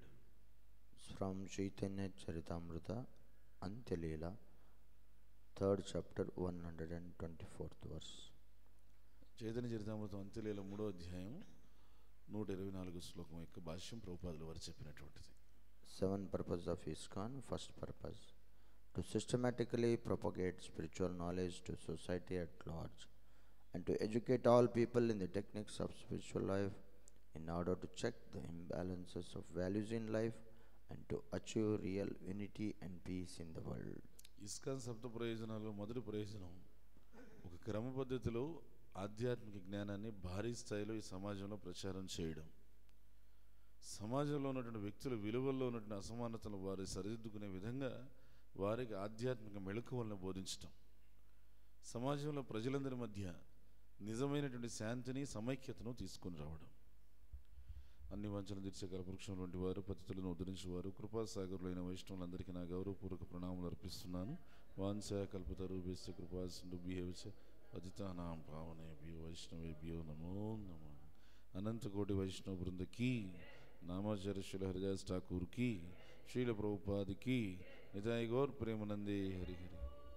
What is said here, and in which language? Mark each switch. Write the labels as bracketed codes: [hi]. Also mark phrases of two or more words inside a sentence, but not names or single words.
[en] ఫ్రమ్ చైతన్య చరితామృత అంత్యలీల 3rd chapter 124th verse. [te] చైతన్య చరితామృతం అంత్యలీల 3వ అధ్యాయం 124 శ్లోకం యొక్క భాష్యం ప్రభుపాదుల వారు చెప్పినటువంటిది. [en] 7 purpose of ISKCON. First purpose, to systematically propagate spiritual knowledge to society at large and to educate all people in the techniques of spiritual life in order to check the imbalances of values in life and to achieve real unity and peace in the world. [te] ఇస్కాన్ సప్త ప్రయోజనాలు మొదటి ప్రయోజనం, ఒక క్రమ పద్ధతిలో ఆధ్యాత్మిక జ్ఞానాన్ని భారీ స్థాయిలో ఈ సమాజంలో ప్రచారం చేయడం, సమాజంలో ఉన్నటువంటి వ్యక్తుల విలువల్లో ఉన్నటువంటి అసమానతలు వారు సరిదిద్దుకునే విధంగా వారికి ఆధ్యాత్మిక మెళకువలను బోధించటం, సమాజంలో ప్రజలందరి మధ్య నిజమైనటువంటి శాంతిని సమైక్యతను తీసుకొని రావడం. అన్ని వంచన తీర్చే కల్పవృక్షం వంటి వారు, పతితులను ఉద్ధరించేవారు, కృపాసాగరులైన వైష్ణవులందరికీ నా గౌరవపూర్వక ప్రణామాలు అర్పిస్తున్నాను. [sa] వాంఛ కల్పతరుభ్యశ్చ కృపాసింధుభ్యేవచ పతితానాం పావనేభ్యో వైష్ణవేభ్యో నమో నమః. [te] అనంత కోటి వైష్ణవ బృందకి, నామాచార్య శ్రీల హరిదాస్ ఠాకూర్ కి, శ్రీల ప్రభుపాద్ కి, నితాయి గౌర్ ప్రేమానందే హరి హరి.